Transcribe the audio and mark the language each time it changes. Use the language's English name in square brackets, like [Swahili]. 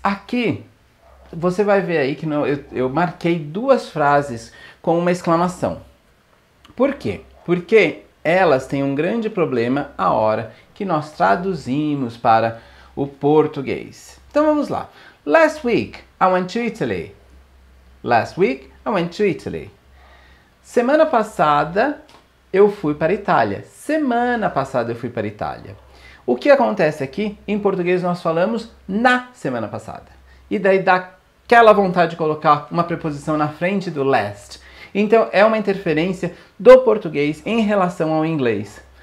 [Portuguese] Aqui você vai ver aí que eu marquei duas frases com uma exclamação. Por quê? Porque elas têm um grande problema a hora que nós traduzimos para o português. Então vamos lá. [English] Last week I went to Italy. Last week I went to Italy. [Portuguese] Semana passada eu fui para a Itália. Semana passada eu fui para a Itália. O que acontece aqui? Em português nós falamos na semana passada. E daí dá aquela vontade de colocar uma preposição na frente do last. Então é uma interferência do português em relação ao inglês.